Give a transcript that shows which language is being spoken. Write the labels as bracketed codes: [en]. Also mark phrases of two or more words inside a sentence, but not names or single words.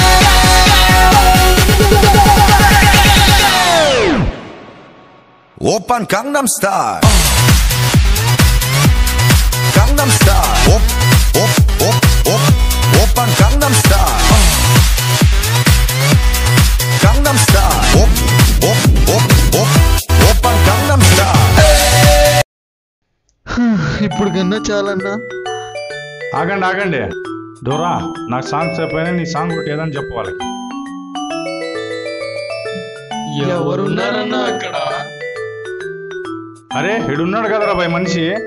[ko] 오빤 강남 스타일 강남 스타일 오빤 강남 스타일 강남 스타일 오빤 강남 스타일 [te] ఇప్పుడు కన్నా చాలన్నా. ఆగండి ఆగండి. డోరా నాకు సాంగ్స్ అయిపోయినా నీ సాంగ్ ఒకటి ఏదని చెప్పు వాళ్ళకి. ఎవరున్నారన్నా అక్కడ? అరే ఇడున్నాడు కదరా భయ్ మనిషి.